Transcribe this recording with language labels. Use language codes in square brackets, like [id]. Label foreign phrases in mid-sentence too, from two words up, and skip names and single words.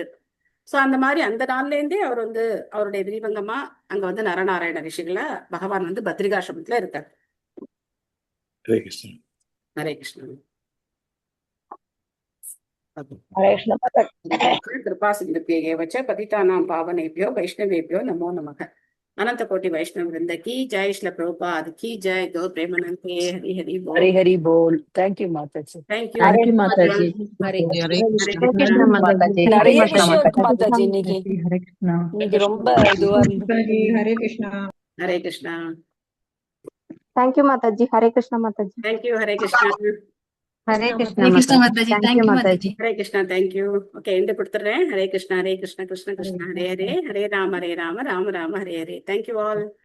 [ta] ஸோ அந்த மாதிரி அந்த நாள்லேருந்தே அவர் வந்து அவருடைய விரிவங்கமா அங்க வந்து நரநாராயண ரிஷிகளை பகவான் வந்து பத்ரிகாசிரமத்துல இருக்கார். ஹரே கிருஷ்ணா. ஹரே கிருஷ்ணா. ஹரே கிருஷ்ணா மாதாஜி. [sa] कृपा सिन्धुभ्य एव च पतितानाम् पावनेभ्यो वैष्णवेभ्यो नमो नमः. [hi] अनंत कोटि वैष्णव वृंद की जय। श्रील प्रभुपाद की जय। गौ प्रेमानंद के हरि हरि बोल। हरी हरी बोल। [en] thank you [hi] माताजी। [en] thank you Thank you माताजी. [hi] हरे हरे कृष्णा। कृष्ण माताजी। [ta] நிறைய [hi] हरे [ta] விஷயம் இருக்கு [hi] कृष्ण [ta] மாதாஜி இன்னைக்கு. [hi] हरे कृष्ण [ta] இன்னைக்கு ரொம்ப இதுவா இருந்தது. [hi] हरे कृष्णा। हरे कृष्णा। [en] thank you [hi] माताजी। हरे कृष्णा माताजी। [en] thank you [hi] हरे कृष्णा। हरे कृष्ण माताजी। [en] thank you माताजी। [hi] हरे कृष्णा। [en] thank you. okay and கொடுத்துறேன். [hi] हरे कृष्णा कृष्ण कृष्ण हरे हरे, हरे राम राम राम राम हरे हरे। [en] thank you all.